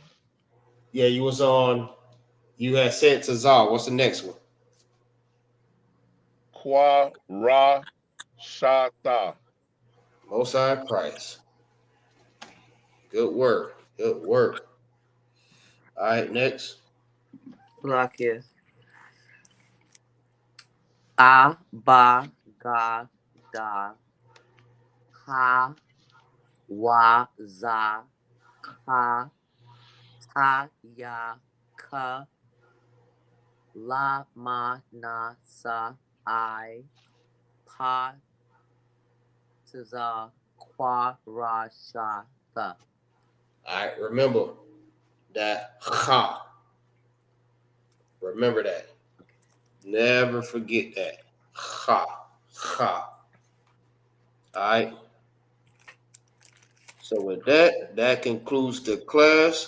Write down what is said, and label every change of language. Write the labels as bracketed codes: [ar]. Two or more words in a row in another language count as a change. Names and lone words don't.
[en] Yeah, you was on. You had said Tazar. What's the next one? Kwa Ra Shata. Most High Christ. Good work. Good work. All right, next. Lock here. A ba ga da ha wa za ka ta ya ka la ma na sa I pa za kwa ra sha tha. All right, remember that ha. Remember that. Never forget that. Ha. Ha. All right. So with that, that concludes the class.